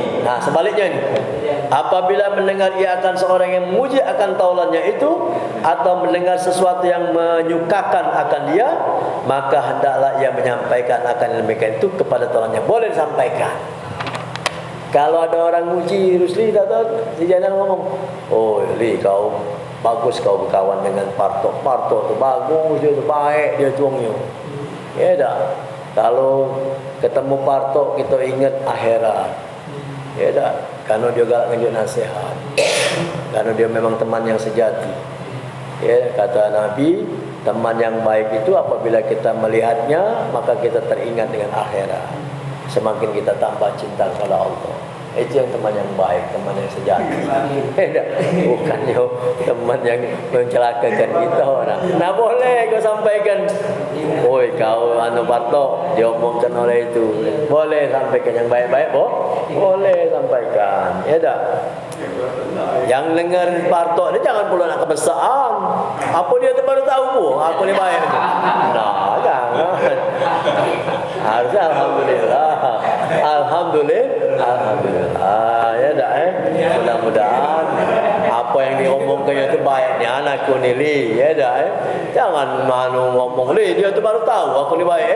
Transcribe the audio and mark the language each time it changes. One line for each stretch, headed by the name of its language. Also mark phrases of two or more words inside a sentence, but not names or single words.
Malay: Nah sebaliknya ni, apabila mendengar ia akan seorang yang memuji akan taulannya itu, atau mendengar sesuatu yang menyukakan akan dia, maka hendaklah ia menyampaikan akan demikian itu kepada taulannya. Boleh disampaikan. Kalau ada orang muji Rusli, si Jainal ngomong, oh Li kau bagus, kau berkawan dengan Parto. Parto tu bagus, dia tu baik, dia tuangnya. Ya dah. Kalau ketemu Parto kita ingat akhirat. Ya dah. Karena dia galak nganjuk nasihat. Karena dia memang teman yang sejati. Ya, kata Nabi, teman yang baik itu apabila kita melihatnya, maka kita teringat dengan akhirat. Semakin kita tambah cinta kepada Allah. Itu yang teman yang baik, teman yang sejati. Bukannya teman yang mencelakakan kita orang. Nah boleh kau sampaikan, oi kau Parto, diomongkan oleh itu. Boleh sampaikan yang baik-baik, boleh sampaikan. Ya dah. Yang dengar Parto ni jangan pula nak kebesaan. Apa dia tu baru tahu aku ni baik. Nah, jangan. Harusnya alhamdulillah. Ya dah mudah-mudahan apa yang diomongkan itu baiknya anakku ni Li. Ya dah jangan ngomong Li dia tu baru tahu aku ni baik.